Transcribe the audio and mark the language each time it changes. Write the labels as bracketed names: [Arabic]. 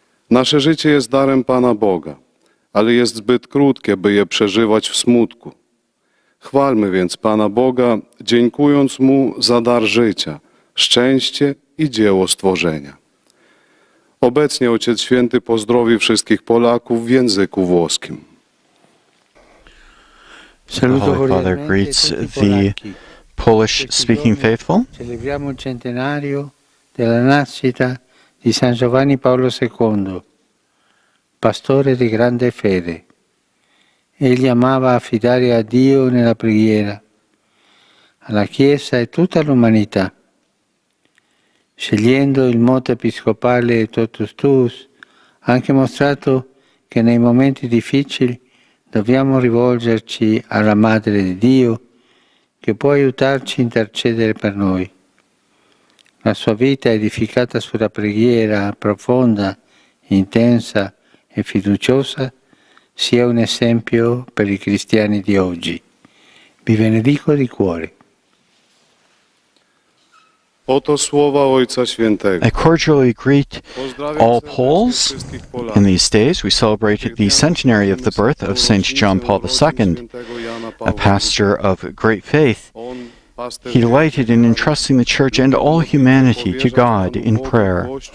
[Polish] Nasze życie jest darem Pana Boga, ale jest zbyt krótkie, by je przeżywać w smutku. Chwalmy więc Pana Boga, dziękując Mu za dar życia, szczęście i dzieło stworzenia. Obecnie Ojciec Święty pozdrowi wszystkich Polaków w języku włoskim. [English] The Holy Father greets the Polish-speaking faithful. [Italian] Celebriamo il centenario della nascita di San Giovanni Paolo II, pastore di grande fede. Egli amava affidare a Dio nella preghiera, alla Chiesa e tutta l'umanità. scegliendo il moto episcopale Totus Tuus, ha anche mostrato che nei momenti difficili dobbiamo rivolgerci alla Madre di Dio, che può aiutarci a intercedere per noi. La sua vita edificata sulla preghiera profonda, intensa e fiduciosa sia un esempio per i cristiani di oggi. Vi benedico di cuore. [Polish] Oto słowa Ojca Świętego. [English] I cordially greet all Poles. In these days, we celebrate the centenary of the birth of St. John Paul II, a pastor of great faith. He delighted in entrusting the Church and all humanity to God in prayer.